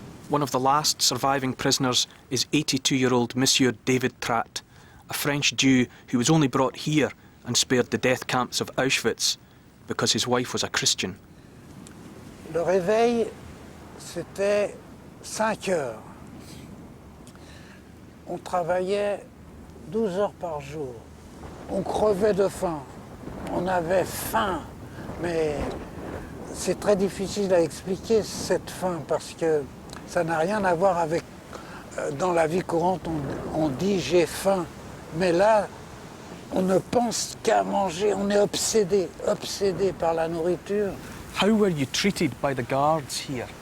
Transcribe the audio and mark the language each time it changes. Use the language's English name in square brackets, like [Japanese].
[English] One of the last surviving prisoners is 82-year-old Monsieur David Trat, a French Jew who was only brought here and spared the death camps of Auschwitz because his wife was a Christian. [French] Le réveil, c'était 5 heures. On travaillait 12 heures par jour. On crevait de faim. On avait faim, mais c'est très difficile à expliquer cette faim parce que ça n'a rien à voir avec... Dans la vie courante, on dit j'ai faim, mais là, on ne pense qu'à manger. On est obsédé par la nourriture. [English] How were you treated by the guards here?